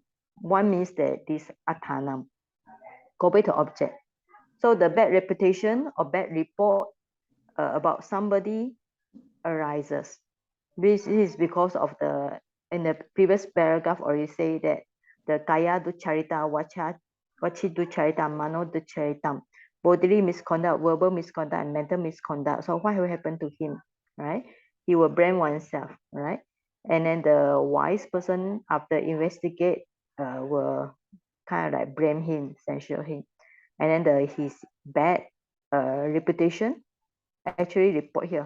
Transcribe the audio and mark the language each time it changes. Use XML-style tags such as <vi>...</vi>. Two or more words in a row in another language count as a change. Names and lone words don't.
<en>One means that this atanam. Go back to object. So the bad reputation or bad report about somebody arises. This is because of in the previous paragraph already say that the</en> <pi>kaya du charita vachi du charita mano du charitam,</pi> <en>bodily misconduct, verbal misconduct, and mental misconduct. So what will happen to him, right? He will blame oneself, right? And then the wise person after investigate will kind of like blame him, censure him, and then his bad reputation actually report here.</en>